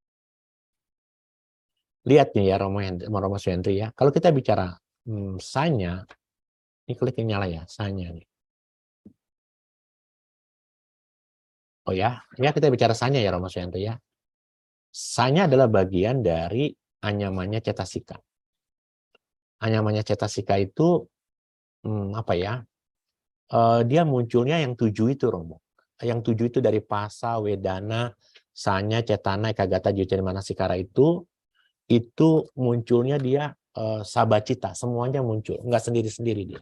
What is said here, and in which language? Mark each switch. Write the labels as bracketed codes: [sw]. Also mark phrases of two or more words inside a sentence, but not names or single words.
[id] Lihat nih ya Romo Suhendri ya. Kalau kita bicara sanya, ini klik yang nyala ya, sanya nih. Oh ya, kita bicara sanya ya Romo Suhendri ya. Sanya adalah bagian dari [pi] anyamannya cetasika. Anyamannya cetasika [id] itu apa ya? Dia munculnya yang 7 itu Romo. Yang 7 itu dari Pasa, [pi] Wedana, Sanya, Cetana, Ekagata, Jyotirmana, Manasikara [id] itu munculnya dia sabacita, semuanya muncul, nggak sendiri-sendiri dia.